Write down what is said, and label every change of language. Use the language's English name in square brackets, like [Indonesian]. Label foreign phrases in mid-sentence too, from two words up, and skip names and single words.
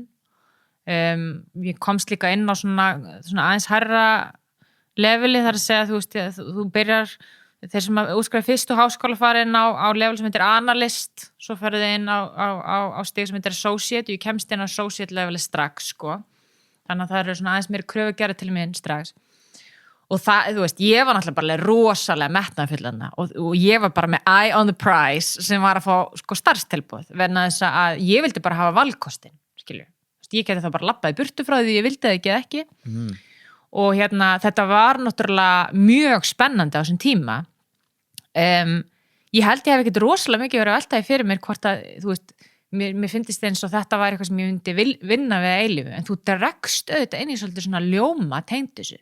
[Icelandic] Ég komst líka inn á svona aðeins hærra leveli, þar að segja, þú veist, þú byrjar, þeir sem útskrifa fyrstu háskólafarin á level sem heitir analyst, svo ferðu þið inn á stig sem heitir associate og ég kemst inn á associate leveli strax, sko. Þannig að það eru svona aðeins meiri kröfu gerð til minn strax. Og það, þú veist, ég var náttúrulega bara rosalega metnaðarfull og ég var bara með [English] eye on the prize [Icelandic] sem var að fá, sko, starfstilboð, vegna þess að ég vildi bara hafa valkostin, skilju. Ég geti þá bara labbað í burtu frá því ég vildi það ekki. Og þetta var náttúrulega mjög spennandi á þessum tíma. Ég held ég hef ekkert rosalega mikið verið að veltaði fyrir mér hvort að, þú veist, mér finnst eins og þetta var eitthvað sem ég myndi vinna við að eilífu, en þú dregst auðvitað inn í svolítið svona ljóma tengt þessu.